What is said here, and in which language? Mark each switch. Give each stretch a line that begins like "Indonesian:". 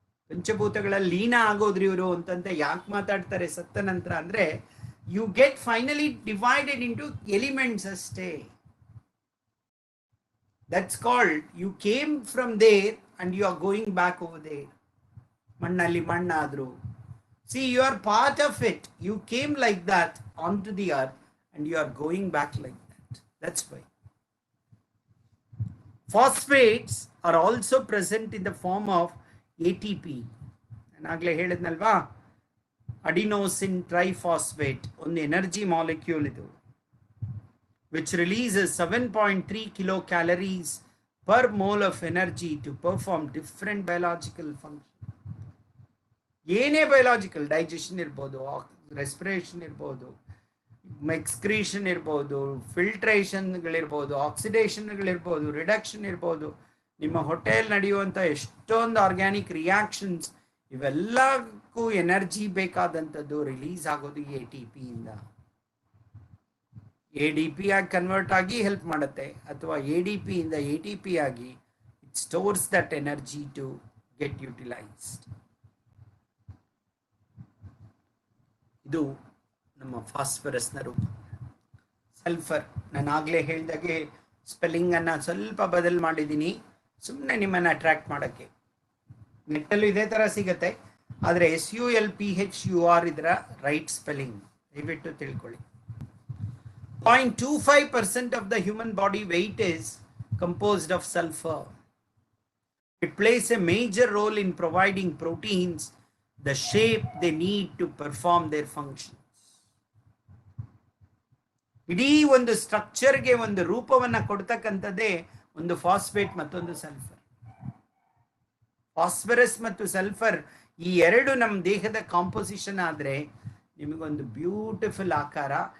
Kannada: ಪಂಚಭೂತಗಳಲ್ಲಿ ಲೀನ ಆಗೋದ್ರಿ ಇವರು ಅಂತಂತ ಯಾಕೆ ಮಾತಾಡ್ತಾರೆ ಸತ್ತ ನಂತರ ಅಂದ್ರೆ,
English: you get finally divided into elements
Kannada: ಅಷ್ಟೇ.
English: That's called you came from there and you are going back over there.
Kannada: ಮಣ್ಣಲ್ಲಿ ಮಣ್ಣಾದ್ರು,
English: See you are part of it. You came like that on to the earth and you are going back like that. That's why phosphates are also present in the form of ATP.
Kannada: ನಾನಾಗಲೇ ಹೇಳಿದ್ನಲ್ವಾ, adenosine triphosphate ಒಂದು energy molecule ಇದು,
English: which releases 7.3 kilocalories per mole of energy to perform different biological functions.
Kannada: ಏನೇ biological, digestion ಇರ್ಬೋದು, respiration ಇರ್ಬೋದು, excretion ಇರ್ಬೋದು, ಫಿಲ್ಟ್ರೇಷನ್ಗಳಿರ್ಬೋದು, ಆಕ್ಸಿಡೇಷನ್ಗಳಿರ್ಬೋದು, reduction ಇರ್ಬೋದು, ನಿಮ್ಮ ಹೊಟ್ಟೆಯಲ್ಲಿ ನಡೆಯುವಂಥ ಎಷ್ಟೊಂದು ಆರ್ಗ್ಯಾನಿಕ್ ರಿಯಾಕ್ಷನ್ಸ್, ಇವೆಲ್ಲಕ್ಕೂ ಎನರ್ಜಿ ಬೇಕಾದಂಥದ್ದು ರಿಲೀಸ್ ಆಗೋದು ATP ಇಂದ. ADP ಆಗಿ ಕನ್ವರ್ಟ್ ಆಗಿ ಹೆಲ್ಪ್ ಮಾಡುತ್ತೆ, ಅಥವಾ ADP ಇಂದ ATP ಆಗಿ
English: It stores that energy to get utilised.
Kannada: ಇದು ನಮ್ಮ ಫಾಸ್ಫರಸ್ನ ರೂಪ. ಸಲ್ಫರ್, ನಾನು ಆಗಲೇ ಹೇಳಿದಾಗೆ ಸ್ಪೆಲ್ಲಿಂಗ್ ಅನ್ನ ಸ್ವಲ್ಪ ಬದಲು ಮಾಡಿದ್ದೀನಿ, ಸುಮ್ಮನೆ ನಿಮ್ಮನ್ನು ಅಟ್ರಾಕ್ಟ್ ಮಾಡೋಕ್ಕೆ. ನೆಟ್ಟಲ್ಲೂ ಇದೇ ಥರ ಸಿಗುತ್ತೆ, ಆದರೆ SULPHUR ಇದರ ರೈಟ್ ಸ್ಪೆಲ್ಲಿಂಗ್, ದಯವಿಟ್ಟು ತಿಳ್ಕೊಳ್ಳಿ.
English: 0.25% of the human body weight is composed of sulfur. It plays a major role in providing proteins the shape they need to perform their functions.
Kannada: ಇಡೀ ಒಂದು ಸ್ಟ್ರಕ್ಚರ್ಗೆ ಒಂದು ರೂಪವನ್ನ ಕೊಡ್ತಕ್ಕಂಥದ್ದೇ ಒಂದು ಫಾಸ್ಫೇಟ್ ಮತ್ತೊಂದು ಸಲ್ಫರ್. ಫಾಸ್ಫರಸ್ ಮತ್ತು sulphur ಈ ಎರಡು ನಮ್ಮ ದೇಹದ ಕಾಂಪೋಸಿಷನ್ ಆದ್ರೆ ನಿಮಗೊಂದು ಬ್ಯೂಟಿಫುಲ್ ಆಕಾರ.